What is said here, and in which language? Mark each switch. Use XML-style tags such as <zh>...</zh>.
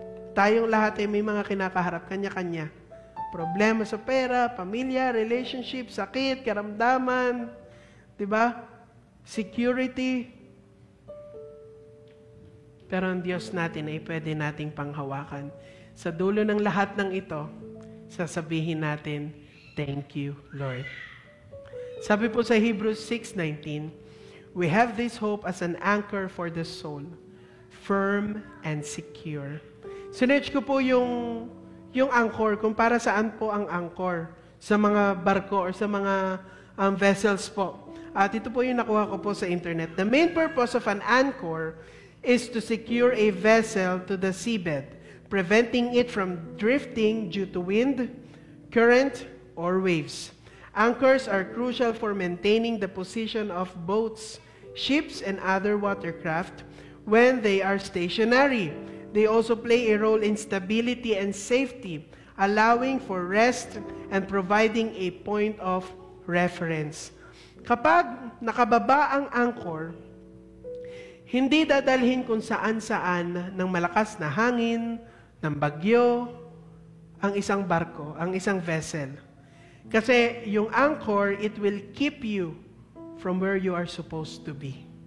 <tl>Tayong lahat ay may mga kinakaharap, kanya-kanya. Problema sa pera, pamilya, relationship, sakit, karamdaman, 'di ba?</tl> <en>Security.</en> <tl>Pero ang Diyos natin ay pwede nating panghawakan. Sa dulo ng lahat ng ito, sasabihin natin,</tl> <en>thank you, Lord.</en> <tl>Sabi po sa</tl> <en>Hebrews 6:19, we have this hope as an anchor for the soul, firm and secure.</en> <tl>Sinerch ko po yung anchor, kung para saan po ang anchor sa mga barko or sa mga vessels po. At ito po yung nakuha ko po sa internet.</tl> <en>The main purpose of an anchor is to secure a vessel to the seabed, preventing it from drifting due to wind, current, or waves. Anchors are crucial for maintaining the position of boats, ships, and other watercraft when they are stationary. They also play a role in stability and safety, allowing for rest and providing a point of reference.</en> <tl>Kapag nakababa ang anchor, hindi dadalhin kung saan-saan ng malakas na hangin, ng bagyo, ang isang barko, ang isang vessel. Kasi yung</tl> <en>anchor, it will keep you from where you are supposed to be.</en>